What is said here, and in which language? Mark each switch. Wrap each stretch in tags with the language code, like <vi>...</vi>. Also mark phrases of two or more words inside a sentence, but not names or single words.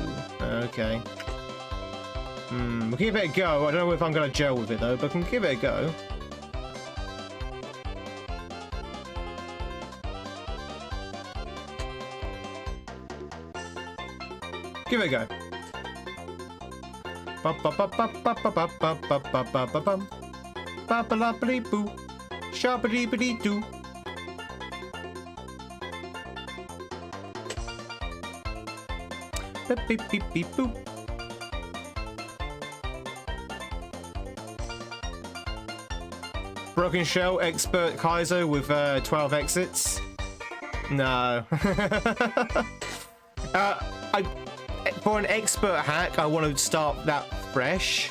<en>Okay. We'll give it a go. I don't know if I'm going to gel with it though, but I can give it a go. Give it a go. Ba-ba-ba-ba-ba-ba-ba-ba-ba-bum. Shabba-dee-ba-dee-doo. Beep, beep, beep, beep, boop. Broken Shell, Expert Kaizo with 12 exits. No. For an expert hack, I want to start that fresh.</en>